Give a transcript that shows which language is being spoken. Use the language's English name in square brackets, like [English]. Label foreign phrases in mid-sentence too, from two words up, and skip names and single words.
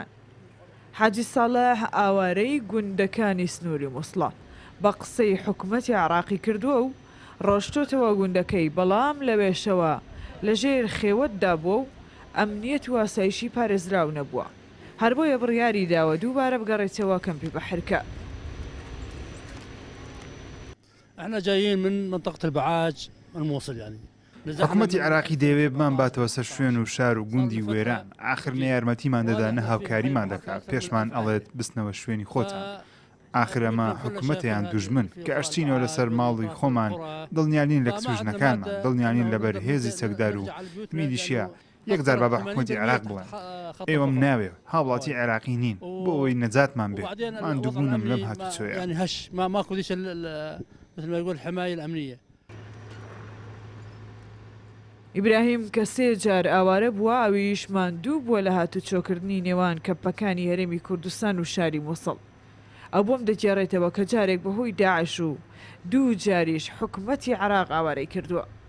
[Central Kurdish] حاجی ساڵح ئاوارەی گوندەکانی سنووری مووسڵە بە قسەی حکوومەتی عراقی کردووە و ڕۆشتۆتەوە گوندەکەی، بەڵام لەوێشەوە لەژێر خێوەتدا بووە و ئەمنیەت و ئاسایشی پارێزراو نەبووە، هەر بۆیە بڕیاری داوە دووبارە بگەڕێتەوە کەمپی بەحرکە. [Arabic] احنا جايين من منطقة البعاج الموصل يعني. [Central Kurdish] حکوومەتی عراقی دەیەوێت بمان باتەوە سەر شوێن و شار و گوندی وێران، ئاخر نە یارمەتیمان دەدا نە هاوکاریمان دەکات، پێشمان ئەڵێت بستنەوە شوێنی خۆتان. ئاخر ئەمە حکوومەتیان دوژمن کە ئەشتینەوە لەسەر ماڵی خۆمان، دڵنیانین لە کسوژنەکانمان، دڵنیانین لەبەر هێزی چەکدار و میلیشیا. یەکجار با بە حکوومەتی عراق بڵێن ئێوەم ناوێ هاوڵاتی عراقی نین بۆ ئەوەی نەجاتمان بێت، ماندووبوونم لەم هاتوچۆیە. [Arabic] يعني هش ماكو ذيش مثل ما يقول الحماية الأمنية. [Central Kurdish] ئیبراهیم کە 3 جار ئاوارە بووە، ئەویش ماندوو بووە لە هاتوچۆکردنی نێوان کەمپەکانی هەرێمی کوردستان و شاری مووسڵ. ئەو بۆم دەگێڕێتەوە کە جارێک بەهۆی داعش و 2 جاریش حکوومەتی عراق ئاوارەی کردووە.